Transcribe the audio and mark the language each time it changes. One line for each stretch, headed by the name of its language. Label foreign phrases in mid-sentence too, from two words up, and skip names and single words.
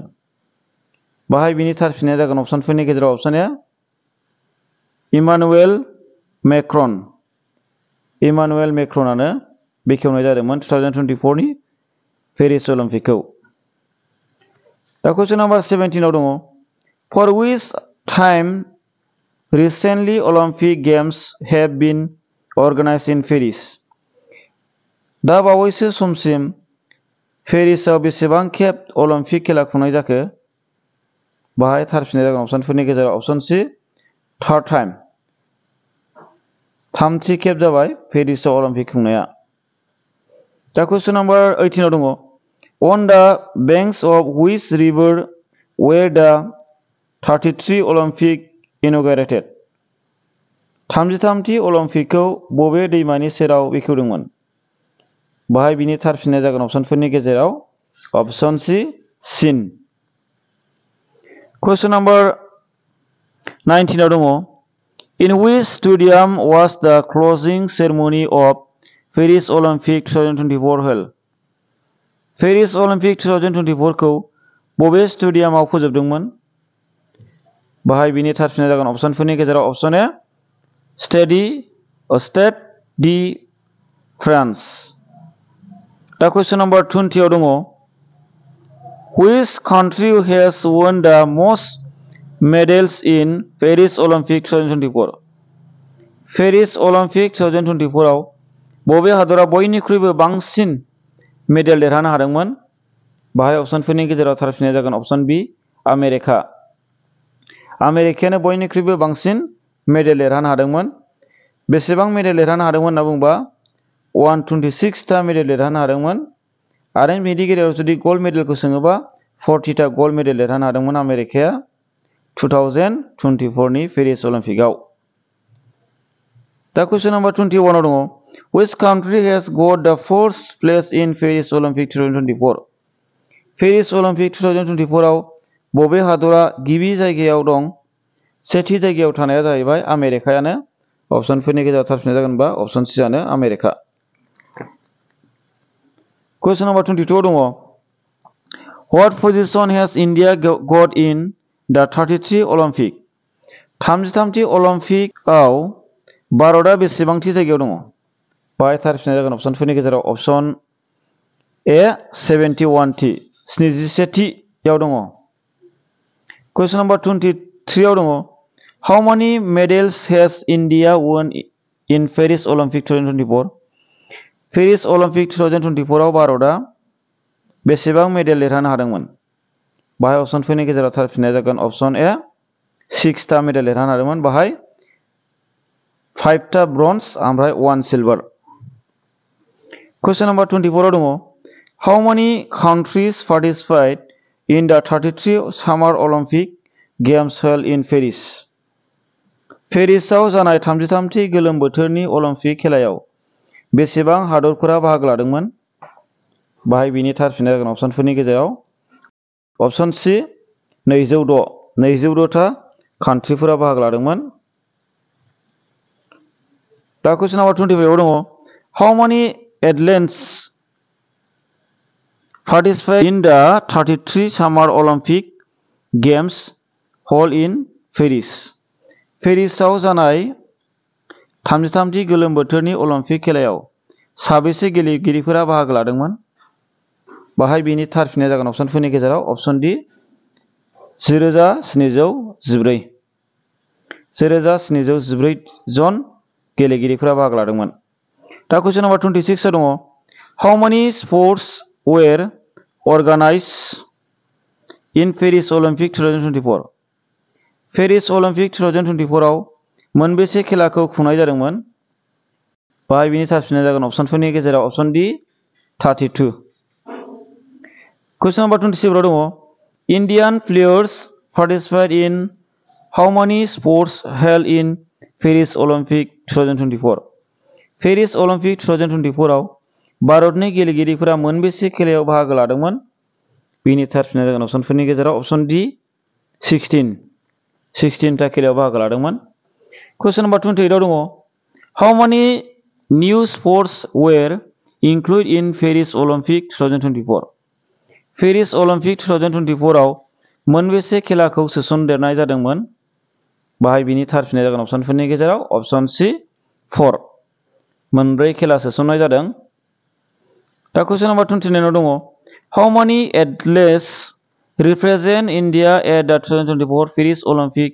Bodo: बाहाय बिनि थार फिननाया जागोन अपसनफोरनि गेजेराव
English: option A
Bodo: इमानुएल मेक्रनआनो बेखेवनाय जादोंमोन 2024 नि पेरिस अलिम्पिकखौ।
English: दा question number 17 दङ For which time recently Olympic Games have been organized in Paris?
Bodo: दा बावैसो समसिम पेरिसआव बेसेबां खेब अलिम्पिक खेला खुंनाय जाखो? बाहाय थार फिननाया जागोन अपसनफोरनि गेजेराव
English: option C third time.
Bodo: थामथि खेब जाबाय पेरिसआव अलिम्पिक खुंनाया।
English: दा question number 18 दङ On the banks of which river were the 33 Olympic inaugurated?
Bodo: 33थि अलिम्पिकखौ बबे दैमानि सेराव बेखेवदोंमोन? बाहाय बिनि थार फिननाया जागोन अपसनफोरनि गेजेराव
English: option C
Bodo: सिन।
English: Question number 19 दङ In which stadium was the closing ceremony of Paris Olympic 2024 held?
Bodo: पेरिस अलिम्पिक 2024 खौ बबे स्टेडियामाव फोजोबदोंमोन? बाहाय बिनि थार फिननाया जागोन अपसनफोरनि गेजेराव
English: option A
Bodo: स्टेड डी फ्रान्स।
English: दा question number 20 दङ Which country has won the most medals in Paris Olympic 2024?
Bodo: पेरिस अलिम्पिक 2024 आव बबे हादरा बयनिख्रुइबो बांसिन मेडेल देरहानो हादोंमोन? बाहाय अपशनफोरनि गेजेराव थार फिननाया जागोन
English: option B
Bodo: आमेरिका। आमेरिकायानो बयनिख्रुइबो बांसिन मेडेल देरहानो हादोंमोन। बेसेबां मेडेल देरहानो हादोंमोन होनना बुंबा 126 टा मेडेल देरहानो हादोंमोन। आरो बेनि गेजेराव जुदि गल्ड मेडेलखौ सोङोबा 40 टा
English: gold medal
Bodo: देरहानो हादोंमोन आमेरिकाया 2024 नि पेरिस अलिम्पिकआव।
English: दा question number 21
Bodo: आव दङ
English: which country has got the first place in Paris Olympic 2024?
Bodo: पेरिस अलिम्पिक 2024 आव बबे हादरा गिबि जायगायाव दं? सेथि जायगायाव थानाया जाहैबाय आमेरिकायानो। अपशनफोरनि गेजेराव थार फिननाया जागोन बा
English: option C
Bodo: आनो आमेरिका।
English: question number 22
Bodo: आव दङ
English: What position has India got in the 33 Olympic?
Bodo: 33थि अलिम्पिकआव भारतआ बेसेबांथि जायगायाव दङ? बाहाय थार फिननाया जागोन अपशनफोरनि गेजेराव
English: option A
Bodo: 71थि 71थियाव दङ।
English: question number 23
Bodo: आव दङ
English: How many medals has India won in Paris Olympic 2024?
Bodo: पेरिस अलिम्पिक 2024 आव भारतआ बेसेबां मेडेल देरहानो हादोंमोन? बाहाय अपशनफोरनि गेजेराव थार फिननाया जागोन
English: option A
Bodo: 6 टा मेडेल देरहानो हादोंमोन। बाहाय 5 टा ब्रन्ज ओमफ्राय 1 सिलभार।
English: question number 24
Bodo: आव दङ
English: How many countries participate in the 33 Summer Olympic Games held in Paris?
Bodo: पेरिसआव जानाय 33थि गोलोम बोथोरनि अलिम्पिक खेलायाव बेसेबां हादरफोरा बाहागो लादोंमोन? बाहाय बिनि थार फिननाया जागोन अपशनफोरनि गेजेराव
English: option C
Bodo: 206 टा कान्ट्रिफोरा बाहागो लादोंमोन।
English: दा question number 25
Bodo: आव दङ
English: How many athletes participate in the 33 Summer Olympic Games held in Paris?
Bodo: पेरिसआव जानाय 33थि गोलोम बोथोरनि अलिम्पिक खेलायाव साबेसे गेलेगिरिफोरा बाहागो लादोंमोन? बाहाय बिनि थार फिननाया जागोन अपशनफोरनि गेजेराव
English: option D
Bodo: 0714 जन गेलेगिरिफोरा बाहागो लादोंमोन।
English: दा question number 26
Bodo: आव दङ
English: How many sports were organized in Paris Olympic 2024?
Bodo: पेरिस अलिम्पिक 2024 आव मोनबेसे खेलाखौ खुंनाय जादोंमोन? बाहाय बिनि थार फिननाया जागोन अपशनफोरनि गेजेराव
English: option D
Bodo: 32।
English: question number 27
Bodo: आव दङ
English: Indian players participate in how many sports held in Paris Olympic 2024?
Bodo: पेरिस अलिम्पिक 2024 आव भारतनि गेलेगिरिफोरा मोनबेसे खेलायाव बाहागो लादोंमोन? बिनि थार फिननाया जागोन अपशनफोरनि गेजेराव
English: option D
Bodo: 16 टा खेलायाव बाहागो लादोंमोन।
English: question number 28
Bodo: आव दङ
English: How many new sports were included in Paris Olympic 2024?
Bodo: पेरिस अलिम्पिक 2024 आव मोनबेसे खेलाखौ सोसनदेरनाय जादोंमोन? बाहाय बिनि थार फिननाया जागोन अपशनफोरनि गेजेराव
English: option C
Bodo: 4 मोनब्रै खेला सोसननाय जादों।
English: दा question number 29
Bodo: आव दङ
English: How many athletes represent India at the 2024 Paris Olympic?